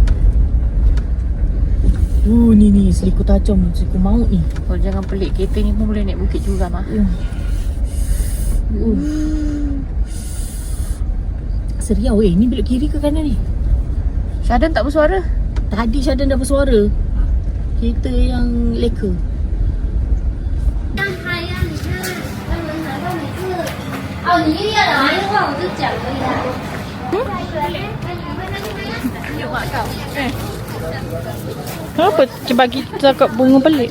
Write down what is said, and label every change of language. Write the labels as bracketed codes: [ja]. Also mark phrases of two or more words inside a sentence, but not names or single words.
[ms] Ni seliku tajam. Seliku maut ni. Kau jangan pelik. Kereta ni pun boleh naik bukit juga mah. Seriau ni belok kiri ke kanan ni? Syadan tak bersuara. Tadi Syadan dah bersuara. Kereta yang leka. [zh] 哦，你一要来的话，我就讲而已啦。 [ms] Kenapa bagi cakap bunga pelik?